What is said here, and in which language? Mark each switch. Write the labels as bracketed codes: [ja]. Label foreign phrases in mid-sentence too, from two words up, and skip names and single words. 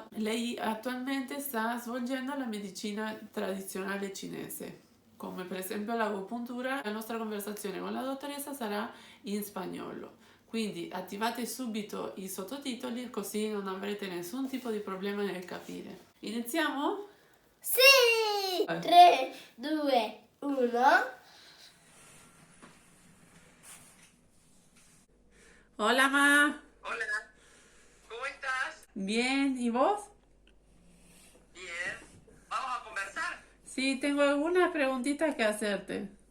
[it] Lei attualmente sta svolgendo la medicina tradizionale cinese, come per esempio l'agopuntura. La nostra conversazione con la dottoressa sarà in spagnolo. Quindi attivate subito i sottotitoli così non avrete nessun tipo di problema nel capire. Iniziamo? Sì! 3, 2, 1. [es] Hola, ma. Hola, ¿cómo estás? Bien, ¿y vos? Bien. ¿Vamos a conversar? Sí, tengo algunas preguntitas que hacerte.